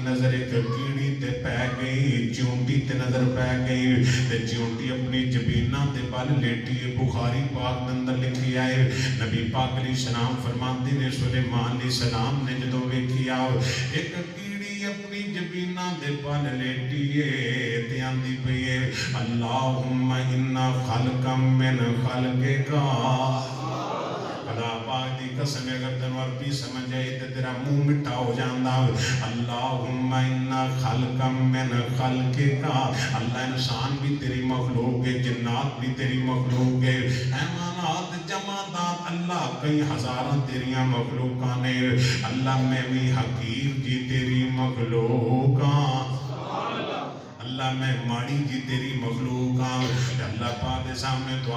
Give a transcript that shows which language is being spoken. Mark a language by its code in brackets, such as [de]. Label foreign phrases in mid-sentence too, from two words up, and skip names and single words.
[pa] ਨਜ਼ਰ ਇੱਕ ਕੀੜੀ ਤੇ ਪੈ ਗਈ ਚਿਊਂਟੀ ਤੇ ਨਜ਼ਰ ਪੈ ਗਈ ਤੇ ਚਿਊਂਟੀ ਅਪਣੀ ਜਬੀਨਾ ਤੇ ਬਲ ਲੇਟੀ ਬੁਖ਼ਾਰੀ ਪਾਕ ਦੇ ਅੰਦਰ ਲਿਖੀ ਆਏ ਨਬੀ ਪਾਕ ਅਲੈਹਿੱਸਲਾਮ ਫ਼ਰਮਾਤੇ ਨੇ ਸੁਲੇਮਾਨ ਅਲੈਹਿੱਸਲਾਮ ਨੇ ਜਦੋਂ ਵੇਖਿਆ ਇੱਕ ਕੀੜੀ ਅਪਣੀ ਜਬੀਨਾ ਦੇ ਬਲ ਲੇਟੀ ਤੇ ਆਂਦੀ ਪਈ ਹੈ [ar] اللهم إنا خلقا من خلقك [pa] ਖ਼ੁਦਾ ਪਾਕ ਦੀ ਕਸਮ ਅਗਰ ਤੈਨੂੰ ਅਰਬੀ ਸਮਝ ਆਈ ਤੇ ਤੇਰਾ ਮੂੰਹ ਮਿੱਠਾ ਹੋ ਜਾਂਦਾ [ar] اللهم إنا خلقا من خلقك [pa] ਅੱਲਾਹ ਇਨਸਾਨ ਭੀ ਤੇਰੀ ਮਖ਼ਲੂਕ ਹੈ ਜਿੰਨਾਤ ਭੀ ਤੇਰੀ ਮਖ਼ਲੂਕ ਹੈ ਹੈਵਾਨਾਤ ਜਮਾਦਾਤ ਅੱਲਾਹ ਕਈ ਹਜ਼ਾਰਾਂ ਤੇਰੀਆਂ ਮਖ਼ਲੂਕਾਂ ਨੇ ਅੱਲਾਹ ਮੈਂ ਭੀ ਹਕੀਮ ਜੀ ਤੇਰੀ ਮਖ਼ਲੂਕ ਅੱਲਾਹ ਮੈਂ ਮਾੜੀ ਜੀ ਤੇਰੀ ਮਖ਼ਲੂਕ ਹਾਂ ਅੱਲਾਹ ਪਾਕ ਕੇ ਸਾਮ੍ਹਣੇ ਦੁਆ